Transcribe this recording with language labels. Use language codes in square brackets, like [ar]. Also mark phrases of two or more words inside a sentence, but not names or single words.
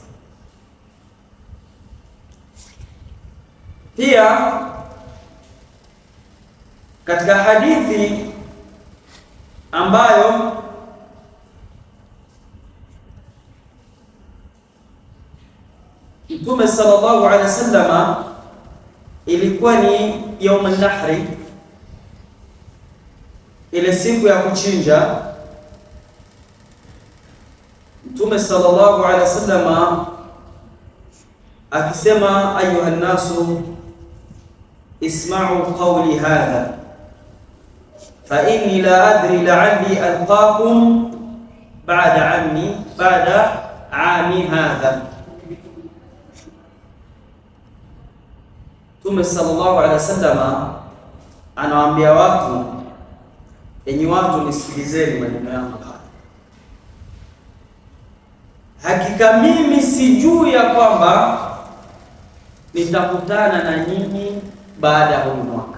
[sw] Pia katika hadithi ambayo Mtume [ar] صلى الله عليه وسلم, [sw] ilikuwa ni [ar] يوم النحر, [sw] ile siku ya kuchinja. [ar] Mtume صلى الله عليه وسلم akisema, أيها الناس اسمعوا قولي هذا فإني لا أدري لعلي ألقاكم بعد عامي هذا. [sw] Mtume [ar] صلى الله عليه وسلم [sw] anawaambia watu, enyi watu nisikilizeni maneno yangu haya, hakika mimi sijui ya kwamba nitakutana na nyinyi baada ya huu mwaka.